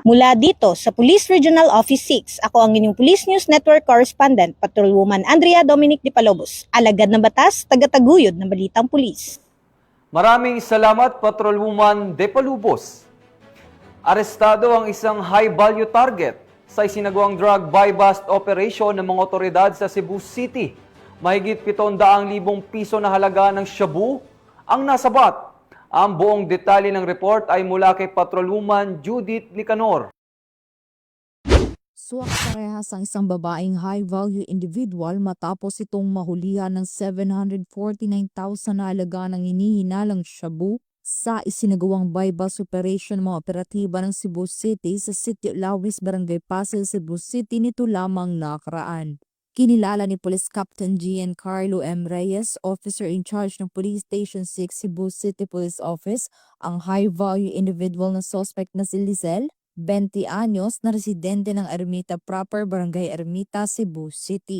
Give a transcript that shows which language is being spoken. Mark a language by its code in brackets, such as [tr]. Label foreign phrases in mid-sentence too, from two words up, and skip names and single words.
[tl] Mula dito sa Police Regional Office 6, ako ang inyong Police News Network Correspondent, Patrolwoman Andrea Dominic de Palobos, alagad ng batas, tagataguyod ng balitang pulis. Maraming salamat, Patrolwoman De Palubos. Arestado ang isang [en] high-value target [tl] sa isinagawang [en] drug buy-bust operation [tl] ng mga otoridad sa Cebu City. Mahigit 700,000 piso na halaga ng shabu ang nasabat. Ang buong detalye ng report ay mula kay Patrolwoman Judith Nicanor. Suwak parehas ang isang babaeng [en] high-value individual [tl] matapos itong mahulihan ng 749,000 na halaga ng hinihinalang shabu sa isinagawang [en] buy-bust operation [tl] mga operatiba ng Cebu City sa Sitio Lawis, Barangay Pasig, Cebu City nito lamang nakaraan. Kinilala ni Police Captain Giancarlo M. Reyes, [en] Officer in Charge [tl] ng Police Station 6 Cebu City Police Office, ang [en] high-value individual [tl] na suspect na si Lizelle, 20 anyos, na residente ng Ermita Proper, Barangay Ermita, Cebu City.